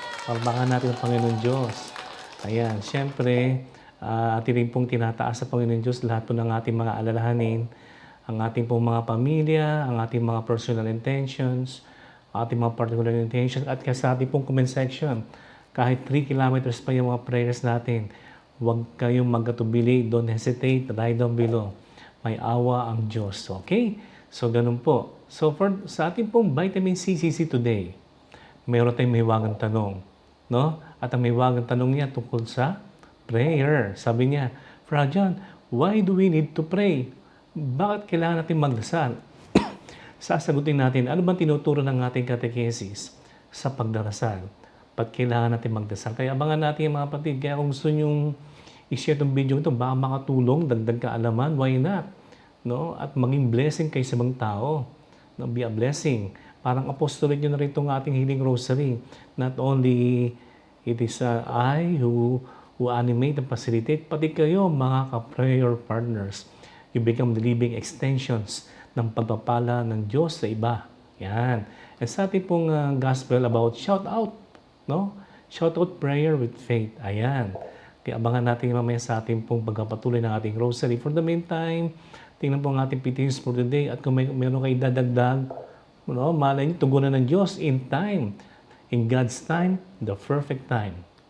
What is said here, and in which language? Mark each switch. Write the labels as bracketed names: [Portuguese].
[Filipino] Palpakan natin ang Panginoon Diyos. Ayan, syempre, ating rin pong tinataas sa Panginoon Diyos lahat po ng ating mga alalahanin, ang ating pong mga pamilya, ang ating mga [English] personal intentions, [Filipino] ating mga [English] particular intentions, [Filipino] at sa ating pong comment section, kahit 3 kilometers pa yung mga prayers natin, huwag kayong magkatubili, [English] don't hesitate, write down below. [Filipino] May awa ang Diyos, okay? So, ganun po. So, sa ating pong vitamin CCC today, meron tayong mahiwagang tanong. No? At ang mahiwagang tanong niya tungkol sa prayer. Sabi niya, [English] Fra John, why do we need to pray? [Filipino] Bakit kailangan natin magdasal? Sasagutin natin, ano bang tinuturo ng ating catechesis sa pagdarasal? Ba't kailangan natin magdasal? Kaya abangan natin mga kapatid. Kaya kung gusto nyong i-share itong video ito, baka makatulong, dagdag kaalaman, [English] why not? [Filipino] No? At maging blessing kay sa ibang tao. No? [English] Be a blessing. [Filipino] Parang apostolate nyo na rin itong ating healing rosary. [English] Not only it is I who animate and facilitate, [Filipino] pati kayo mga ka-prayer partners. [English] You become the living extensions [Filipino] ng pagpapala ng Diyos sa iba. [English] Yan. And [Filipino] sa ating pong [English] gospel about shout out. No? Shout out prayer with faith. Ayan. [Filipino] Kaya abangan natin mamaya sa ating pong pagpapatuloy ng ating rosary. For the meantime, tingnan po ang ating petitions for today. At kung meron kayo dadagdag, malay niyo, tugunan ng Diyos [English] in time. In God's time, the perfect time.